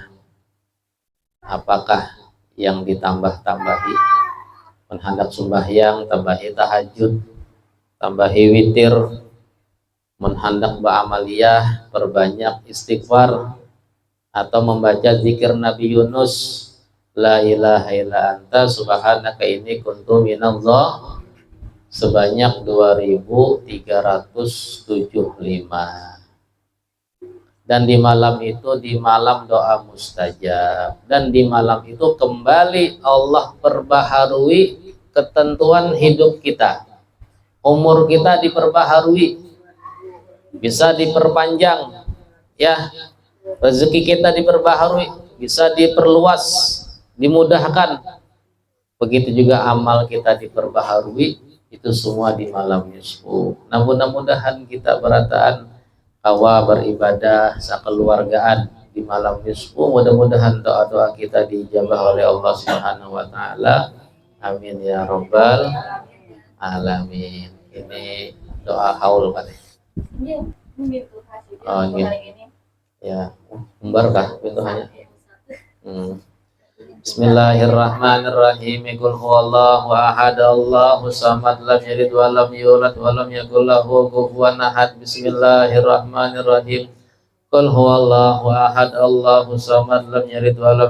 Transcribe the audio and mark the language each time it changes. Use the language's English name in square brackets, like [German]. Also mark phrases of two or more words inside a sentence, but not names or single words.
[Indonesian] Apakah yang ditambah-tambahi? Menhendak sembahyang, tambahi tahajud, tambahi witir, menhendak ba'amaliyah, perbanyak istighfar, atau membaca zikir Nabi Yunus, [Arabic] لا إله إلا أنت سبحانك إني كنت من [Indonesian] sebanyak 2375. Dan di malam itu di malam doa mustajab, dan di malam itu kembali Allah perbaharui ketentuan hidup kita, umur kita diperbaharui, bisa diperpanjang ya, rezeki kita diperbaharui, bisa diperluas, dimudahkan. Begitu juga amal kita diperbaharui, itu semua di malam nisfu. [Banjar] Nah, mudah-mudahan kita berataan kawa beribadah sakeluargaan di malam nisfu. [Indonesian] Mudah-mudahan doa-doa kita dijabah oleh Allah [Arabic] سبحانه وتعالى. آمين يا رب العالمين. [Indonesian] Ini doa haul kan? Oh, ini. [Banjar] Ya, umbarkah pintunya? [Arabic] Bismillahirrahmanirrahim. قل هو الله أحد الله الصمد لم يلد ولم يولد ولم يكن له كفوا أحد بسم الله الرحمن الرحيم. قل هو الله أحد الله الصمد لم يلد ولم